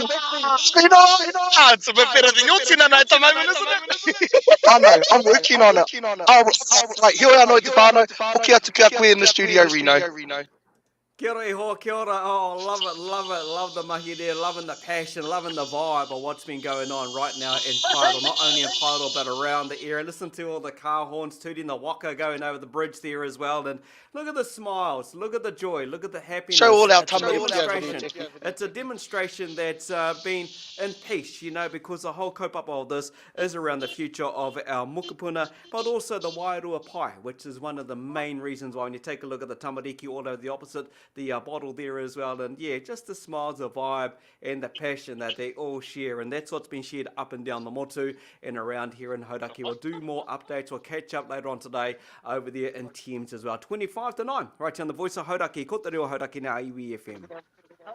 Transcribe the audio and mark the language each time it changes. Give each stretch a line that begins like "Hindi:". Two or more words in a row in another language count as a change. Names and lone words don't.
English: It's a bit better than your tina at the moment, isn't it? I know, I'm working on it. Right, here
Māori: anō te whānau, hoki atu kia koe
English: in the studio, Reno.
Māori: Kia ora e hoa, kia ora.
English: Oh, love the mahi there, loving the passion, loving the vibe of what's been going on right now in Paeroa, not only in Paeroa but around the area. Listen to all the car horns tooting, the waka going over the bridge there as well, and look at the smiles, look at the joy, look at the happiness. Show all our It's a demonstration that's been in peace, you know, because the whole kaupapa of this is around the future of our mukapuna, but also the
Māori: wairua pai,
English: which is one of the main reasons why when you take a look at the tamariki all over the opposite, the bottle there as well, and yeah, just the smiles, the vibe, and the passion that they all share, and that's what's been shared up and down the motu and around here in Hauraki. We'll do more updates, we'll catch up later on today over there in Thames as well. 25 to 9, right here on the Voice of Hauraki,
Māori: ko te reo Hauraki nā iwi FM.